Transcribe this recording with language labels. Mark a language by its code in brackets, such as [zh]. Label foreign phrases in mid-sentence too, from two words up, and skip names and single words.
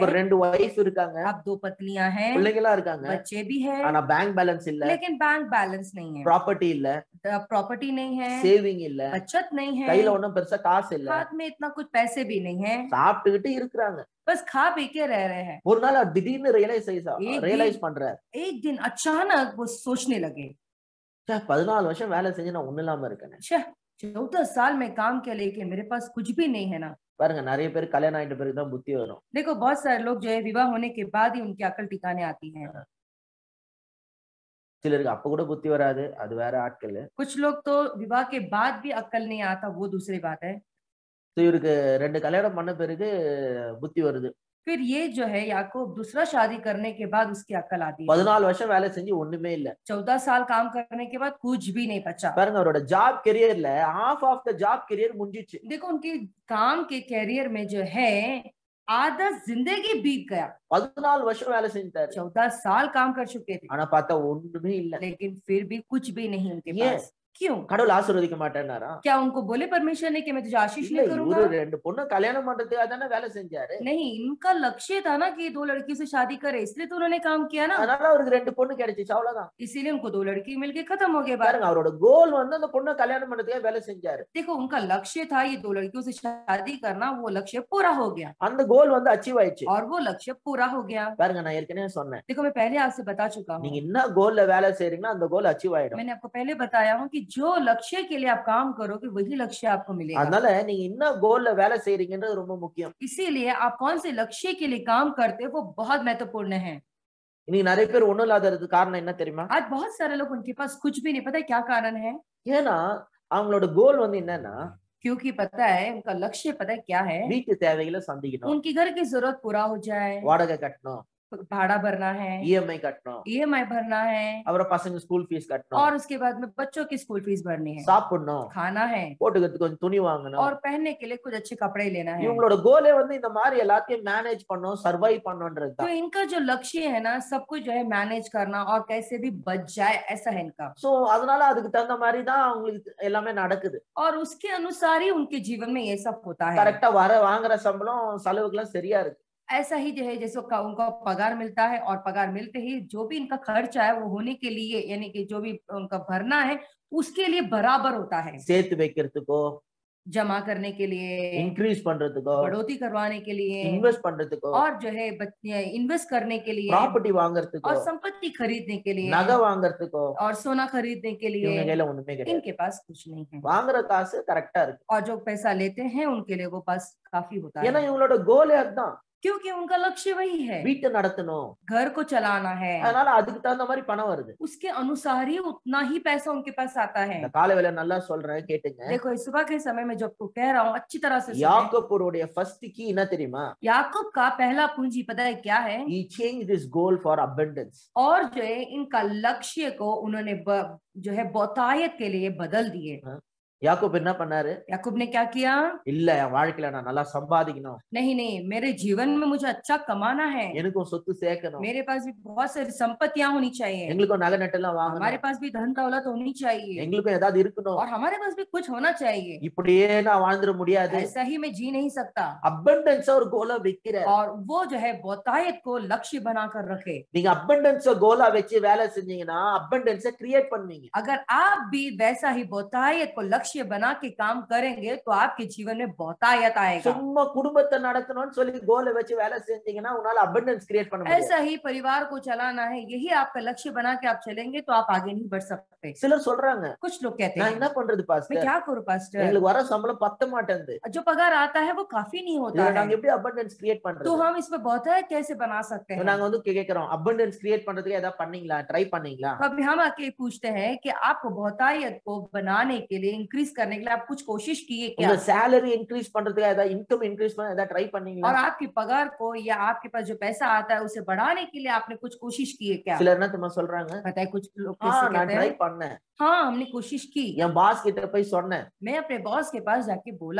[ta] இப்ப 2 வைஃப் இருக்காங்க, [hi] अब 2 पत्नियां हैं, [ta] பிள்ளைங்களா இருக்காங்க, [hi] बच्चे भी हैं, [ta] ஆனா [en] bank balance [ta] இல்ல, [hi] लेकिन [en] bank balance [hi] नहीं है, [ta] ப்ராப்பர்ட்டி இல்ல, [hi] प्रॉपर्टी नहीं है, [ta] சேவிங் இல்ல, [hi] बचत नहीं है, [ta] கையில ஒண்ணும் பெருசா காசு இல்ல, [hi] हाथ में इतना कुछ पैसे भी नहीं है, [ta] சாப்பிட்டுக்கிட்டு இருக்கிறாங்க. [hi] बस खा पी के रह रहे हैं। [ta] ஒரு நாள் அவர் திடீர்னு [hi] एक [ta] ரியலைஸ் பண்றாரு, [hi] एक दिन अचानक वो सोचने लगे, [ta] 14 வருஷம் வேலை செஞ்சு நான் ஒண்ணு இல்லாம இருக்கேன். [hi] 14 साल में काम किया लेकिन मेरे पास कुछ भी नहीं है ना। [ta] பாருங்க, நிறைய பேர் கல்யாணம் ஆயிட்ட பிறகு தான் புத்தி வரும். [hi] देखो बहुत सारे लोग जो है विवाह होने के बाद ही उनकी अकल ठिकाने आती है। [ta] சிலருக்கு அப்ப கூட புத்தி வராது, அது வேற ஆட்கள். [hi] कुछ लोग तो विवाह के बाद भी अक्ल नहीं आता, वो दूसरी बात है। [ta] இவருக்கு 2 கல்யாணம் பண்ண பிறகு புத்தி வருது. [hi] फिर ये जो है याकूब दूसरा शादी करने के बाद उसकी अक्ल आती है। [ta] 14 வருஷம் வேலை செஞ்சு ஒண்ணுமே இல்ல. [hi] 14 साल काम करने के बाद कुछ भी नहीं बचा। [ta] பாருங்க, அவரோட [en] job career half of the job career [ta] முடிஞ்சிச்சு. [hi] देखो उनके काम के कैरियर में जो है आधा जिंदगी बीत गया। [ta] 14 வருஷம் வேலை செஞ்சாரு, [hi] 14 साल काम कर चुके थे, [ta] ஆனா பார்த்தா ஒண்ணுமே இல்ல. [hi] लेकिन फिर भी कुछ भी नहीं उनके ये पास। क्यों? [ta] கடவுள் ஆசீர்வதிக்க மாட்டேன்னாரா? [hi] क्या उनको बोले परमेश्वर ने कि मैं तुझे आशीष [ta] இல்ல, [hi] नहीं करूंगा? [ta] இவரு 2 பொண்ணு கல்யாணம் பண்றதுக்காக தானே வேலை செஞ்சாரு. [hi] नहीं, इनका लक्ष्य था ना कि 2 लड़की से शादी करे, इसलिए तो उन्होंने काम किया ना। [ta] அதனால அவருக்கு 2 பொண்ணு கிடைச்சிச்சு, அவ்வளவுதான். [hi] इसीलिए उनको 2 लड़की मिलके खत्म हो गए बात। [ta] பாருங்க, அவரோட கோல் வந்து அந்த பொண்ணை கல்யாணம் பண்றதுக்காக வேலை செஞ்சாரு. [hi] देखो उनका लक्ष्य था ये 2 लड़कियों से शादी करना, वो लक्ष्य पूरा हो गया [ta] அந்த கோல் வந்து அச்சீவ் ஆயிடுச்சு. [hi] और वो लक्ष्य पूरा हो गया। [ta] பாருங்க, நான் ஏற்கனவே சொன்னேன், [hi] देखो मैं पहले आपसे बता चुका हूँ, [ta] நீங்க என்ன கோல்ல வேலை செய்றீங்களோ அந்த கோல் அச்சீவ் ஆயிடும். [hi] मैंने आपको पहले बताया हूँ कि जो लक्ष्य के लिए आप काम करोगे वही लक्ष्य आपको मिलेगा। [ta] அதனால நீங்க என்ன கோல்ல வேலை செய்றீங்கன்றது ரொம்ப முக்கியம். [hi] इसीलिए आप कौन से लक्ष्य के लिए काम करते हो वो बहुत महत्वपूर्ण है। [ta] இன்னைக்கு நிறைய பேர் ஒண்ணும் இல்லாததுக்கு காரணம் என்ன தெரியுமா? [hi] आज बहुत सारे लोग उनके पास कुछ भी नहीं, पता है क्या कारण है? [ta] ஏன்னா அவங்களோட கோல் வந்து என்னன்னா, [hi] क्योंकि पता है उनका लक्ष्य पता है क्या है, [ta] வீட்டு தேவைகளை சந்திக்கணும், [hi] उनकी घर की जरूरत पूरा हो जाए, [ta] வாடகை கட்டணும், [hi] भाड़ा भरना है, [ta] இஎம்ஐ கட்டணும், [hi] ईएमआई भरना है, [ta] அப்புறம் பசங்க [en] school fees [ta] கட்டணும், [hi] और उसके बाद में बच्चों की [en] school fees [hi] भरनी है, [ta] சாப்பிடணும், [hi] खाना है, [ta] போட்டுக்கிறதுக்கு கொஞ்சம் துணி வாங்கணும். [hi] और पहनने के लिए कुछ अच्छे कपड़े लेना है। [ta] இவங்களோட கோலே வந்து இந்த மாதிரி எல்லாத்தையும் மேனேஜ் பண்ணும், சர்வைவ் பண்ணுன்றது [hi] तो [ta] தான். [hi] इनका जो लक्ष्य है ना, सब कुछ जो है मैनेज करना और कैसे भी बच जाए, ऐसा है इनका। [ta] சோ அதனால அதுக்கு தகுந்த மாதிரி தான் அவங்களுக்கு எல்லாமே நடக்குது. [hi] और उसके अनुसार ही उनके जीवन में ये सब होता है। [ta] கரெக்டா வாங்குற சம்பளம் செலவுக்குலாம் சரியா இருக்கு. [hi] ऐसा ही जो है जैसे उनका पगार मिलता है, और पगार मिलते ही जो भी इनका खर्चा है वो होने के लिए, यानी कि जो भी उनका भरना है उसके लिए बराबर होता है। [ta] சேர்த்து வைக்கிறதுக்கோ, [hi] जमा करने के लिए, [ta] இன்க்ரீஸ் பண்றதுக்கோ, [hi] बढ़ोतरी करवाने के लिए, [ta] இன்வெஸ்ட் பண்றதுக்கோ, [hi] और जो है इन्वेस्ट करने के लिए, [ta] ப்ராப்பர்ட்டி வாங்குறதுக்கோ, [hi] और संपत्ति खरीदने के लिए, [ta] நகை வாங்குறதுக்கோ, [hi] और सोना खरीदने के लिए [ta] இவங்க கையில ஒண்ணுமே கிடையாது. [hi] इनके पास कुछ नहीं है। [ta] வாங்குற காசு கரெக்டா இருக்கு. [hi] और जो पैसा लेते हैं उनके लिए वो पास काफी होता [ta] ஏன்னா [hi] है, [ta] இவங்களோட கோலே அதுதான், [hi] क्योंकि उनका लक्ष्य वही है, [ta] வீட்டை நடத்தணும். [hi] घर को चलाना है। [ta] அதனால அதுக்கு தகுந்த மாதிரி பணம் வருது. [hi] उसके अनुसार ही उतना ही पैसा उनके पास आता है। [ta] இந்த காலை வேளை நல்லா சொல்றேன் கேட்டுங்க. [hi] देखो इस सुबह के समय में जो आपको कह रहा हूँ अच्छी तरह से सुने। [ta] யாக்கோபுடைய [en] first key [ta] என்ன தெரியுமா? [hi] याकूब का पहला पूंजी पता है क्या है? [en] he changed his goal for abundance. [hi] और जो है इनका लक्ष्य को उन्होंने जो है बहुतायत के लिए बदल दिए। [ta] யாக்கோப் என்ன பண்ணாரு? [hi] याकूब ने क्या किया? [ta] இல்ல என் வாழ்க்கையில நான் நல்லா சம்பாதிக்கணும், [hi] नहीं नहीं, मेरे जीवन में मुझे अच्छा कमाना है, [ta] எனக்கும் சொத்து சேர்க்கணும், [hi] मेरे पास भी बहुत सारी संपत्तियां होनी चाहिए, [ta] எங்களுக்கும் நகை நட்டெல்லாம் [hi] हमारे [ta] வாங்கணும், [hi] पास भी धन दौलत होनी चाहिए, [ta] எங்களுக்கும் ஏதாவது இருக்கணும். [hi] और हमारे पास भी कुछ होना चाहिए। [ta] இப்படியே நான் வாழ்ந்துட முடியாது. [hi] ऐसा ही मैं जी नहीं सकता। [ta] abundance ஒரு கோலா வைக்கிற, [hi] और वो जो है बहुतायत को लक्ष्य बनाकर रखे। [ta] நீங்க abundance கோலா வச்சு வேலை செஞ்சீங்கன்னா [en] abundance create [ta] பண்ணுவீங்க. [hi] अगर आप भी वैसा ही बहुतायत को लक्ष्य बना के काम करेंगे तो आपके जीवन में बहुतायत आएगा। [ta] சும்மா குடும்பத்தை நடத்தணும்னு சொல்லி கோலை வச்சு வேலை செஞ்சீங்கன்னா உன்னால [en] abundance create [ta] பண்ண முடியாது. [hi] ऐसा ही परिवार को चलाना है, यही आपका लक्ष्य बना के आप चलेंगे तो आप आगे नहीं बढ़ सकते। [ta] சிலர் சொல்றாங்க, [hi] कुछ लोग कहते [ta] நான் [hi] हैं [ta] என்ன பண்றது [hi] मैं [ta] பாஸ்டர், [hi] क्या करूं पास्टर, [ta] எங்களுக்கு வர சம்பளம் பத்த மாட்டேங்குது, [hi] जो पगार आता है वो काफी नहीं होता [ta] இதுல [hi] है, [ta] நாங்க எப்படி [en] abundance create [hi] तो [ta] பண்றது? [hi] हम इसमें बहुतायत कैसे बना सकते हैं? [ta] நாங்க வந்து கேக்குறோம், [en] abundance create [ta] பண்றதுக்கு ஏதாவது பண்ணீங்களா, ட்ரை பண்ணீங்களா? [hi] तो अभी हम आके पूछते हैं कि आपको बहुतायत को बनाने के लिए, इंक्रीज करने के लिए आप कुछ कोशिश किए क्या? [ta] உங்க [en] salary increase [ta] பண்றதுக்கு ஏதாவது [en] income increase [ta] பண்ண ஏதாவது ட்ரை பண்ணீங்களா? [hi] और आपकी पगार को या आपके पास जो पैसा आता है उसे बढ़ाने के लिए आपने कुछ कोशिश की है क्या? [ta] சிலர் என்ன தெரியுமா சொல்றாங்க, [hi] पता है कुछ लोग हाँ कैसे [ta] நான் [hi] कहते [ta] ட்ரை [hi] हैं, [ta] பண்ணேன், [hi] हाँ हमने कोशिश की, [ta] என் பாஸ் கிட்ட போய் சொன்னேன், [hi] मैं अपने बॉस के पास जाके बोला